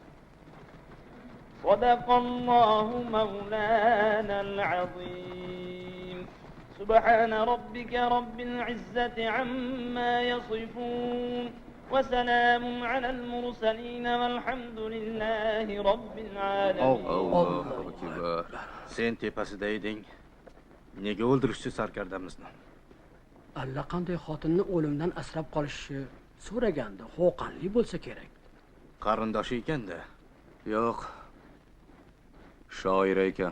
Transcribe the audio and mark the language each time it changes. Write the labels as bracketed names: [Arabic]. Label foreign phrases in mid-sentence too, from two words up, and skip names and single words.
[Arabic] صدق الله مولانا العظيم. سبحان ربك رب العزة عما يصفون، وسلام على المرسلين والحمد لله رب العالمين. [Uzbek] Sen tepasida eding. Nega o'ldirishdi sarkardamizni? Allaqanday xotinni o'limdan asrab qolishni so'raganda Xo'qonli bo'lsa kerak. Qarindoshi ekan-da. Yo'q. Shoir ekan.